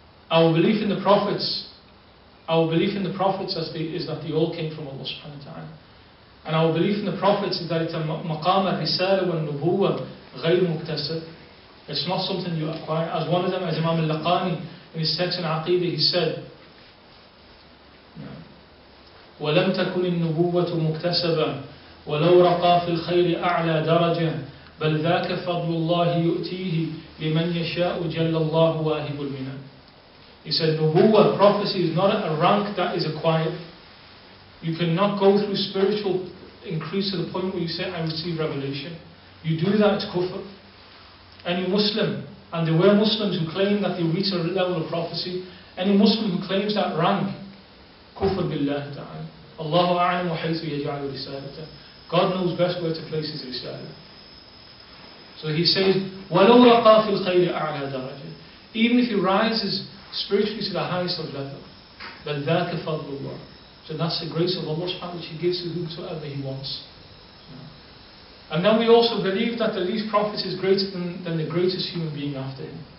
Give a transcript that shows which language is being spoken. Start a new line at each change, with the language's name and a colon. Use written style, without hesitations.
English: Our belief in the prophets is that they all came from Allah subhanahu wa ta'ala. And our belief in the prophets is that it's a
Arabic: maqam al-risala wa al-nubuwa ghayr muktasab.
English: It's not something you acquire. As one of them, as Imam al-Laqani in his text in Aqidah, he said,
Arabic: وَلَمْ تَكُنِ النُّبُوَّةُ مُكْتَسَبًا وَلَوْ رَقَى فِي الْخَيْرِ أَعْلَى دَرَجًا بَلْ ذَاكَ فَضْلُ اللَّهِ يُؤْتِيهِ لِمَنْ يَشَاءُ جَلَّ اللَّهُ وَاهِبُ الْمِنَنِ.
English: He said, Nubuwwah, prophecy, is not a rank that is acquired. You cannot go through spiritual increase to the point where you say, I receive revelation. You do that, it's kufr. Any Muslim, and there were Muslims who claim that they reach a level of prophecy, any Muslim who claims that rank, kufr billah ta'ala.
Arabic: Allahu a'lam wa haythu yaj'alu risalata.
English: God knows best where to place his risala. So he says,
Arabic: وَلَوْ رَقَى فِي الْخَيْرِ أَعْلَى دَرَجَةٍ.
English: Even if he rises spiritually to the highest of level,
Arabic: بَلْ ذَاكَ فَضْلُ اللَّهِ.
English: So that's the grace of Allah subhanahu wa ta'ala, which he gives to whomsoever he wants. And then we also believe that the least prophet is greater than the greatest human being after him.